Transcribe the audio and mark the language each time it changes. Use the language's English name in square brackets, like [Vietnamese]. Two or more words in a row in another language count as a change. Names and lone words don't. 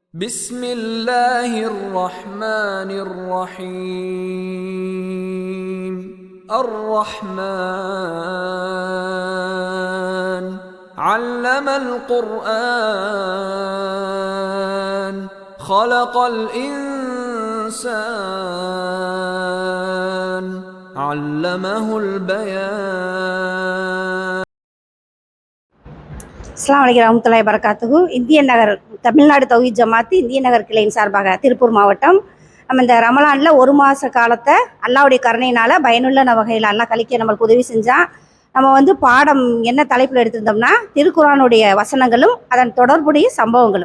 [Arabic] بسم الله الرحمن الرحيم الرحمن علم القرآن خلق الإنسان علمه البيان. السلام عليكم ورحمة الله وبركاته. [Tamil] இந்திய நகர் தமிழ்நாடு தௌஹீத் ஜமாத் இந்திய நகர் கிளையின் சார்பாக திருப்பூர் மாவட்டம் நம்ம இந்த ரமலானில் ஒரு மாத காலத்தை அல்லாவுடைய கருணையினால் பயனுள்ள வகையில் அல்லாஹ் கழிக்க நம்மளுக்கு உதவி செஞ்சால் நம்ம பாடம் என்ன தலைப்பில் எடுத்திருந்தோம்னா திருக்குர்ஆனுடைய வசனங்களும் அதன் தொடர்புடைய சம்பவங்களும்.